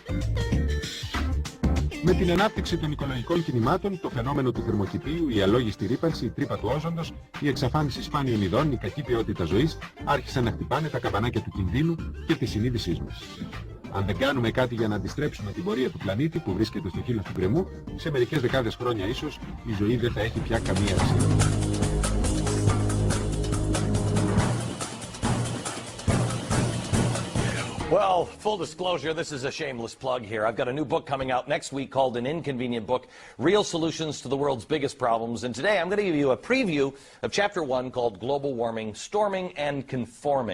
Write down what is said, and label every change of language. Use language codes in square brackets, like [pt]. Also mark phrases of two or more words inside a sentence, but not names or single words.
[el] Με την ανάπτυξη των οικολογικών κινημάτων, το φαινόμενο του θερμοκηπίου, η αλόγιστη ρύπανση, η τρύπα του όζοντος, η εξαφάνιση σπάνιων ειδών, η κακή ποιότητα ζωής, άρχισαν να χτυπάνε τα καμπανάκια του κινδύνου και της συνείδησής μας. Αν δεν κάνουμε κάτι για να αντιστρέψουμε την πορεία του πλανήτη που βρίσκεται στο χείλος του γκρεμού, σε μερικές δεκάδες χρόνια ίσως η ζωή δεν θα έχει πια καμία αξία. [en] Well, full disclosure, this is a shameless plug here. I've got a new book coming out next week called An Inconvenient Book, Real Solutions to the World's Biggest Problems. And today I'm going to give you a preview of Chapter 1 called Global Warming, Storming and Conforming.